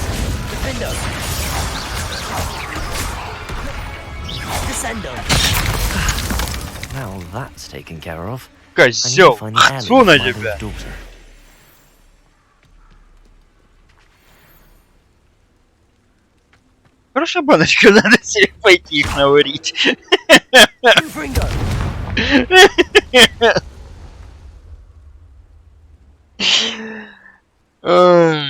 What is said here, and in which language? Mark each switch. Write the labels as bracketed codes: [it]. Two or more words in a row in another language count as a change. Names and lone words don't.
[la] Defendo. Descendo. [en] Now that's taken care of. I need to [ru] Козёл! [en] find the alley [ru] Фу на [en] for my [ru] тебя! [en] daughter. [ru] Хорошая баночка, надо себе пойти их наварить. Confringo. Ай.